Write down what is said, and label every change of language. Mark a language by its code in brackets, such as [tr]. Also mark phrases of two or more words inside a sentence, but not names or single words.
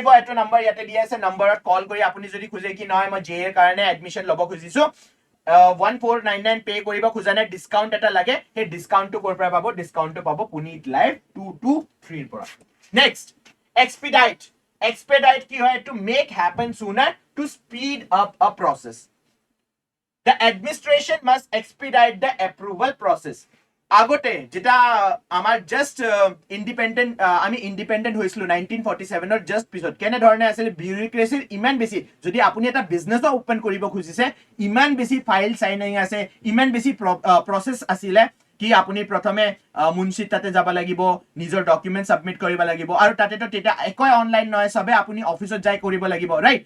[as] এটো নাম্বাৰ ইয়াতে দিয়া আছে, নাম্বাৰত কল কৰি আপুনি যদি খুজে কি নহয় মই জে এৰ কাৰণে এডমিশ্যন ল'ব খুজিছো, 1499 পে কৰিব খোজা নাই, ডিসকাউন্ট এটা লাগে, সেই ডিসকাউন্টটো ক'ৰ পৰা পাব? ডিসকাউন্টটো পাব পুনিত লাইভ 223 ৰ পৰা. নেক্সট, এক্সপিডাইট. এক্সপিডাইট কি হয়? [en] To make happen sooner, to speed up a process. The administration must expedite the approval process. [as] আগতে যেটা আমাৰ জাস্ট ইণ্ডিপেণ্ডেণ্ট, আমি ইণ্ডিপেণ্ডেণ্ট হৈছিলো 1947 জাস্ট পিছত, কেনেধৰণে আছিলে বিউৰোক্ৰেচিৰ ইমান বেছি. যদি আপুনি এটা বিজনেছো ওপেন কৰিব খুজিছে, ইমান বেছি [en] file signing [as] আছে, ইমান বেছি প্ৰচেছ আছিলে কি আপুনি প্ৰথমে মুন্সিত তাতে যাব লাগিব, নিজৰ ডকুমেণ্ট সাবমিট কৰিব লাগিব, আৰু তাতেতো তেতিয়া একোৱে অনলাইন নহয়, সবে আপুনি অফিচত যাই কৰিব লাগিব, ৰাইট?